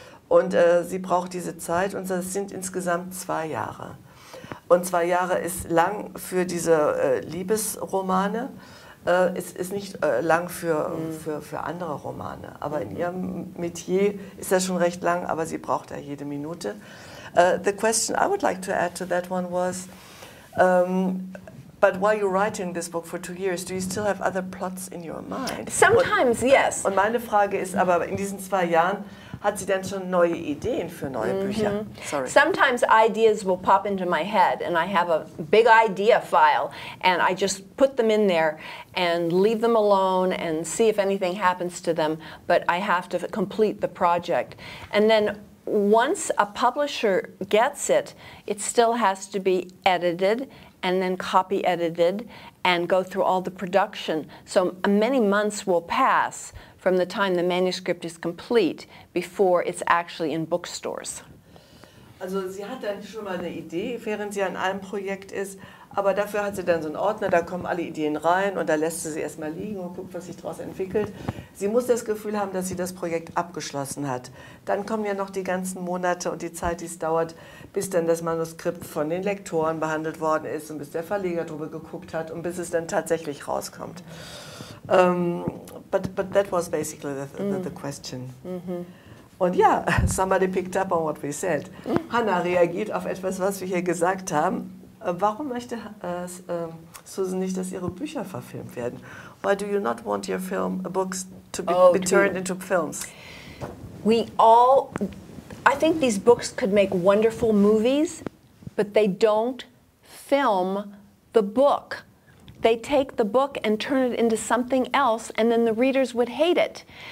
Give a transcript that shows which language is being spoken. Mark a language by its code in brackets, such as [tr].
[de] Und sie braucht diese Zeit und das sind insgesamt 2 Jahre. Und 2 Jahre ist lang für diese Liebesromane. Es ist nicht lang für andere Romane, aber in ihrem Metier ist das schon recht lang, aber sie braucht da jede Minute. [en] The question I would like to add to that one was, but while you're writing this book for 2 years, do you still have other plots in your mind? Sometimes, yes. [de] Und meine Frage ist aber, in diesen 2 Jahren, Hat sie denn schon neue Ideen für neue Bücher? [en] Sorry. Sometimes ideas will pop into my head and I have a big idea file and I just put them in there and leave them alone and see if anything happens to them, but I have to complete the project. And then once a publisher gets it, it still has to be edited and then copy edited and go through all the production. So many months will pass from the time the manuscript is complete before it's actually in bookstores. [de] Also sie hat dann schon mal eine Idee, während sie an einem Projekt ist, aber dafür hat sie dann so einen Ordner, da kommen alle Ideen rein und da lässt sie erstmal liegen und guckt, was sich daraus entwickelt. Sie muss das Gefühl haben, dass sie das Projekt abgeschlossen hat. Dann kommen ja noch die ganzen Monate und die Zeit, die es dauert, bis dann das Manuskript von den Lektoren behandelt worden ist und bis der Verleger drüber geguckt hat und bis es dann tatsächlich rauskommt. [en] But that was basically the question. [de] Und ja, [en] somebody picked up on what we said. [de] Hannah reagiert auf etwas, was wir hier gesagt haben. Warum möchte Susan nicht, dass ihre Bücher verfilmt werden? [en] Why do you not want your books to be turned into films? I think these books could make wonderful movies, but they don't film the book. They take the book and turn it into something else, and then the readers would hate it.